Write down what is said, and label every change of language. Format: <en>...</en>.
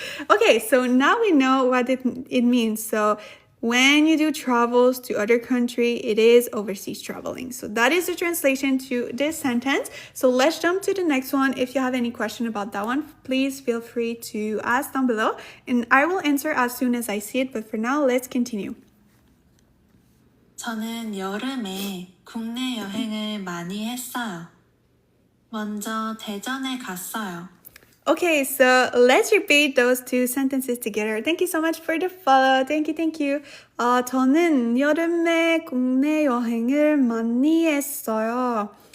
<en>Okay, so now we know what it means. So when you do travels to other country, it is overseas traveling. So that is the translation to this sentence. So let's jump to the next one. If you have any question about that one, please feel free to ask down below and I will answer as soon as I see it. But for now, let's continue.</en> <ko>저는 여름에 국내 여행을 많이 했어요. 먼저 대전에 갔어요.</ko> <en>Okay, so let's repeat those two sentences together. Thank you so much for the follow. Thank you.</en> <ko>저는 여름에 국내 여행을 많이 했어요.</ko>